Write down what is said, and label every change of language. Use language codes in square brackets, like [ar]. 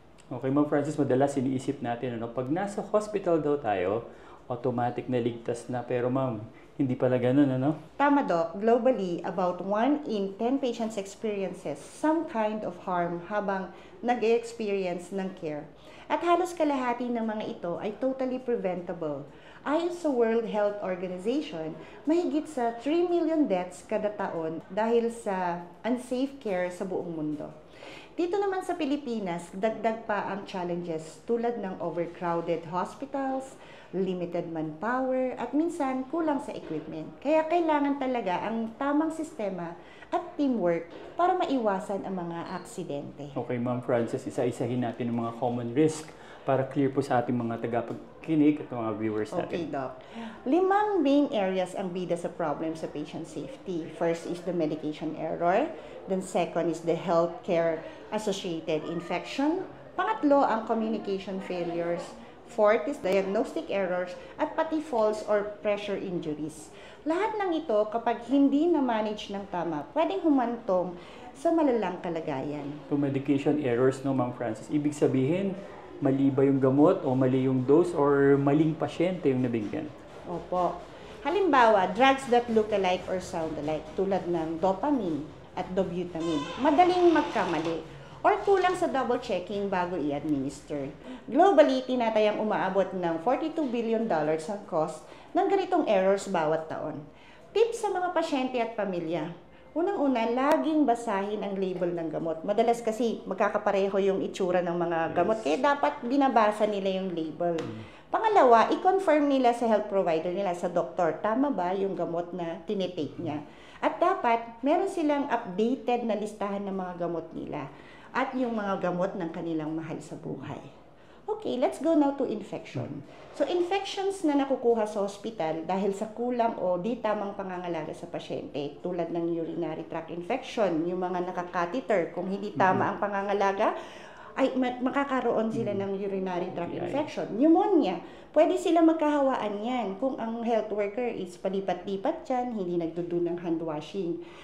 [tl] Okay, Ma'am Frances, madalas iniisip natin, pag nasa hospital daw tayo, automatic na ligtas na. Pero ma'am, hindi pala ganun, Tama, Doc. [en] Globally, about 1 in 10 patients experiences some kind of harm [tl] habang nag-experience ng care. At halos kalahati ng mga ito ay totally preventable. Ayon sa World Health Organization, mahigit sa 3 million deaths kada taon dahil sa unsafe care sa buong mundo. Dito naman sa Pilipinas, dagdag pa ang challenges tulad ng overcrowded hospitals, limited manpower, at minsan kulang sa equipment. Kaya kailangan talaga ang tamang sistema at teamwork para maiwasan ang mga aksidente. Okay, Ma'am Frances, isa-isahin natin ang mga common risk para clear po sa ating mga tagapagkinig at mga viewers natin. Okay, Doc. 5 main areas ang bida sa problem sa patient safety. [en] First is the medication error. Then second is the healthcare associated infection. Pangatlo, ang communication failures. Fourth is diagnostic errors at pati falls or pressure injuries. [tl] Lahat ng ito, kapag hindi na-manage ng tama, pwedeng humantong sa malalang kalagayan. So, medication errors, Ma'am Frances, ibig sabihin, mali ba yung gamot o mali yung dose or maling pasyente yung nabigyan? Opo. Halimbawa, [en] drugs that look alike or sound alike [tl] tulad ng dopamine at dobutamine, madaling magkamali or kulang sa double checking bago i-administer. Globally, tinatayang umaabot ng $42 billion ang cost ng ganitong errors bawat taon. Tips sa mga pasyente at pamilya. Unang-una, laging basahin ang label ng gamot. Madalas kasi magkakapareho yung itsura ng mga gamot, kaya dapat binabasa nila yung label. Pangalawa, i-confirm nila sa health provider nila, sa doktor, tama ba yung gamot na tinitake niya. At dapat, meron silang updated na listahan ng mga gamot nila at yung mga gamot ng kanilang mahal sa buhay. [en] Okay, let's go now to infection. [tl] So, infections na nakukuha sa hospital dahil sa kulang o di tamang pangangalaga sa pasyente, tulad ng urinary tract infection, yung mga nakakatheter, kung hindi tama ang pangangalaga, ay makakaroon sila ng urinary tract infection. Pneumonia, pwede sila magkahawaan yan kung ang health worker is palipat-lipat dyan, hindi nagdudo ng hand washing.